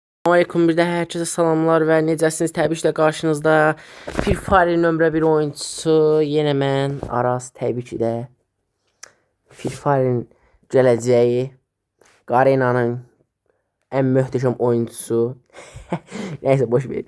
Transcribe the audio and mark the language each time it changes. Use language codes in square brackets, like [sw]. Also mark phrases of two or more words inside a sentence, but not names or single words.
[tr] Aleyküm, bir de herkese salamlar ve necəsiniz? [az] Təbii ki də qarşınızda Free Fire nömrə 1 oyuncusu yenə mən Aras, təbii ki də Free Fire'in gələcəyi Garena'nın ən möhtəşəm oyuncusu. [tr] Neyse boş ver.